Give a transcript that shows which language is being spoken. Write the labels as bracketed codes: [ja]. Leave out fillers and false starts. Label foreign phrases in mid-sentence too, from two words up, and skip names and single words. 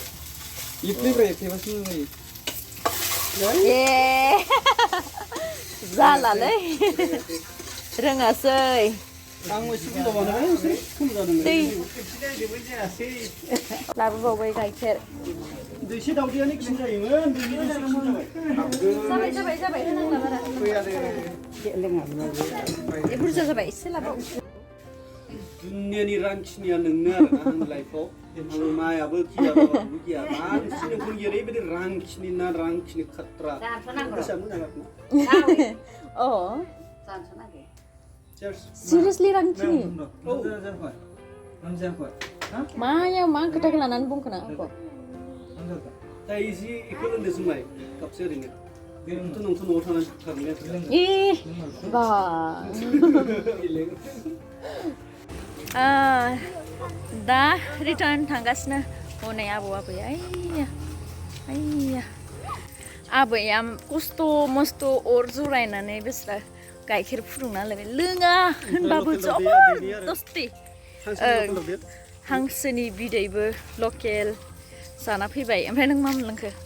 [brx] जालालै रोङासै लाबोबावबाय गाइखेर जाबाय होनांला बारा बुरजा जाबाय एसे लाबाव दुनियानि रांखिनिया नोंनो आरोना आंनि लाइफआव आं मायाबो गियाबाबो गिया मानसिनि नोंखौ ओरैबायदि रांखिनि ना रांखिनि खात्रा गोसोआ मोजां आरोना Oh, Cheers. seriously rangkini. Maya मा खोथाखौ लानानै बुंखोना आंखौ दा इजि इखौ लोंदो जुमाय कापसे ओरैनो नोंथ' न'आव थानानै थारैनो बा दा रिटार्न थांगासिनो हनै आबौ आबै आइया आबैया खस्थ' मस्थ' अर जरायनानै बिस्रा गाइखेर फुदुंना लोङा होनबाबो जबरदस्ति हांसोनि बिदैबो लकेल जाना फैबाय ओमफ्राय नों मा मोनलोंखो